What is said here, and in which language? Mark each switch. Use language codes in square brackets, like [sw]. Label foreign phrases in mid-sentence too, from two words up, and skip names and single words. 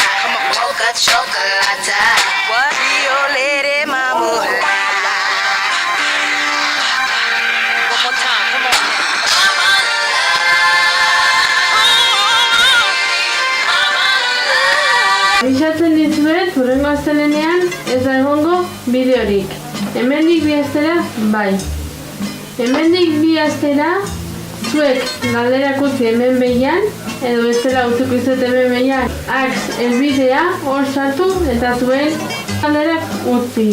[en] Come on, mocha chocolate. What? Rio Lady Mama. One more time, come on. Mama, [eu] Abisatzen dizuet, hurrengo astelehenean ez da egongo bideorik. Hemendik 2 astera, bai. Hemendik 2 astera, zuek galderak utzi hemen behian, edo bestela utziko izut hemen behian, helbidea hor sartu eta zuen galderak utzi.